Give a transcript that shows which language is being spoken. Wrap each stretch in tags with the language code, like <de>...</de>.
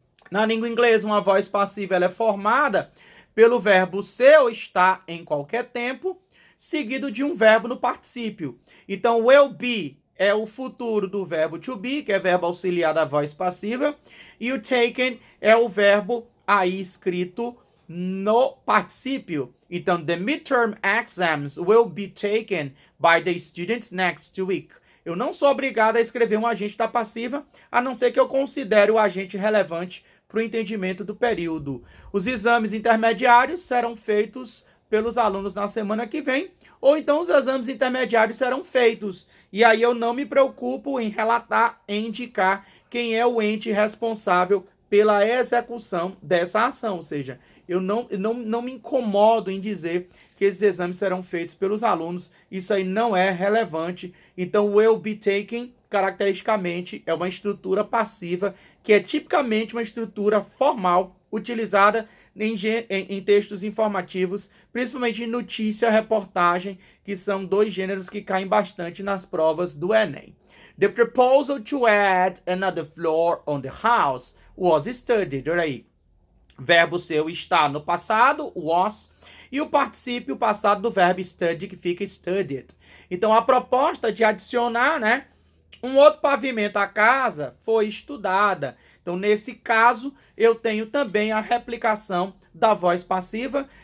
<pt>Na língua inglesa, uma voz passiva ela é formada pelo verbo ser ou estar em qualquer tempo, seguido de um verbo no particípio. Então, will be é o futuro do verbo to be, que é verbo auxiliar da voz passiva, e o taken é o verbo aí escrito no particípio.</pt> <en>Então, the midterm exams will be taken by the students next week.</en> <pt>Eu não sou obrigado a escrever um agente da passiva, a não ser que eu considere o agente relevante para o entendimento do período. Os exames intermediários serão feitos pelos alunos na semana que vem, ou então os exames intermediários serão feitos. E aí eu não me preocupo em relatar, em indicar quem é o ente responsável pela execução dessa ação. Ou seja, eu não me incomodo em dizer que esses exames serão feitos pelos alunos. Isso aí não é relevante. Então, will be taken, caracteristicamente, é uma estrutura passiva, que é tipicamente uma estrutura formal, utilizada em textos informativos, principalmente em notícia e reportagem, que são dois gêneros que caem bastante nas provas do Enem.</pt> <en>The proposal to add another floor on the house was studied.</en> <pt>Olha aí. Verbo ser está no passado, was, e o particípio passado do verbo study, que fica studied. Então, a proposta de adicionar, né, um outro pavimento à casa foi estudada. Então, nesse caso, eu tenho também a replicação da voz passiva.</pt>